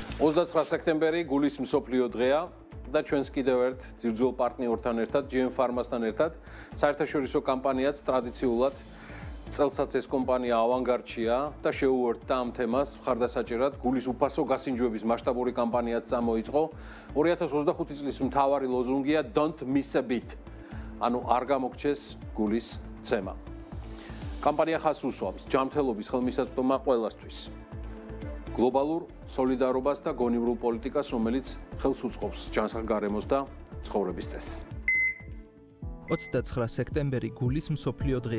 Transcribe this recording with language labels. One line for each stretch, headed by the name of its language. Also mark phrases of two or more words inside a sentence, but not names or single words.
Georgian: 29 სექტემბერი გულის მსოფლიო დღეა და ჩვენს კიდევ ერთ ძირძველ პარტნიორთან ერთად, GM Pharma-სთან ერთად, საერთაშორისო კამპანიაც ტრადიციულად წელსაც ეს კომპანია ავანგარდშია და შეუერთდა ამ თემას მხარდასაჭერად გულის უფასო გასინჯვების მასშტაბური კამპანიაც წამოიწყო. 2025 წლის მთავარი ლოზუნგია
English: Don't miss a beat.
Georgian: ანუ არ გამოგჩეს გულის ცემა. კამპანია ხაზს უსვამს ჯანმრთელობის ხელმისაწვდომა ყველასთვის. გლობალურ სოლიდარობას და გონივრულ პოლიტიკას, რომელიც ხელს უწყობს ჯანსაღ გარემოს და ცხოვრების წესს. 29 სექტემბერი გულის მსოფლიო დღეა.